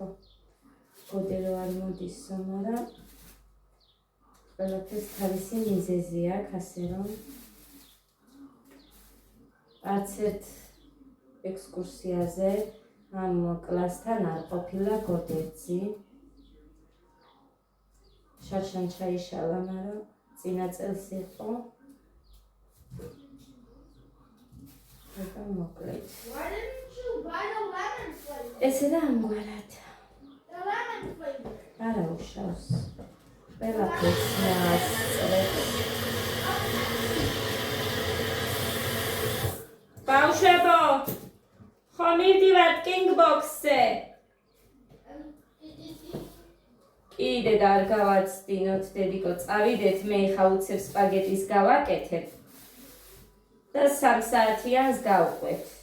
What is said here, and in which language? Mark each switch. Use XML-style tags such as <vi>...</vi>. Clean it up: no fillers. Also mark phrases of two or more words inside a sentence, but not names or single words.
<ka>გოდე რომ არ მოდისო, მაგრამ ყველაფერს თავისი მიზეზი აქვს, ასე რომ არც ერთ ექსკურსიაზე ამ კლასთან არ ყოფილა გოდერძი. შარშან ჩაიშალა, მაგრამ წინა წელს იყო მოკლედ.</ka> <en>Why didn't you buy the lemon flavor?</en> <ka>ესე და ამგვარად.</ka> <en>The lemon flavor.</en> <ka>არა უშავს. ყველაფერს ნასწრებ. ბავშვებო, ხომ მივდივართ King Box-ზე? კიდე და არ გავაცდინოთ, დედიკო, წავიდეთ, მე ხა უცებ სპაგეტის გავაკეთებ და 3 საათიანს გავყვეთ.</ka>